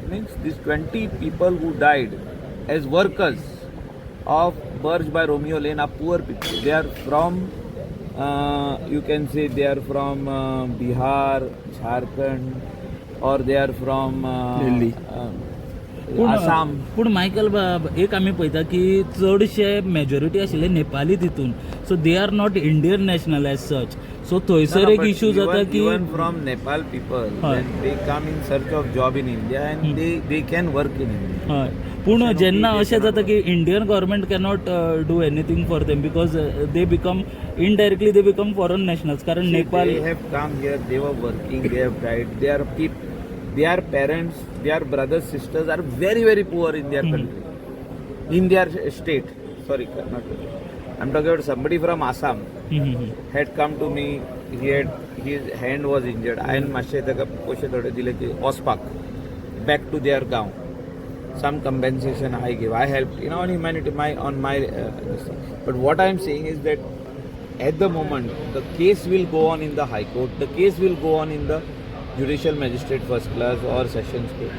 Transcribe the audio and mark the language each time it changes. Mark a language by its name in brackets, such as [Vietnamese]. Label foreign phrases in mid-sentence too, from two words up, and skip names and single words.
[English] Means these 20 people who died as workers of Burj by Romeo Lane are poor people. They are from, you can say they are from Bihar, Jharkhand, or they are from Delhi. Assam. [Konkani] पूण मायकल एक आमी पळयता की चडशे मेजॉरिटी आशिल्ले नेपाली तितून, [English] so they are not Indian national as such. [Konkani] सो थंयसर एक इश्यू जाता की [English] even from Nepal people, when they come in search of job in India and they can work in India. [Konkani] हय, पूण जेन्ना अशें जाता की [English] Indian government cannot do anything for them because they become indirectly they become foreign nationals. [Konkani] कारण नेपाल [English] They have come here, they were working, they have died. They are people, their parents, their brothers, sisters are very, very poor in their country, in their state. Sorry, not. I'm talking about somebody from Assam had come to me. His hand was injured. I and [Konkani] मातशे ताका पयशे थोडे दिले की वचपाक [English] back to their गांव. Some compensation I give. I helped, on humanity, on my. But what I am saying is that at the moment the case will go on in the High Court. The case will go on in the Judicial Magistrate First Class or Sessions Court.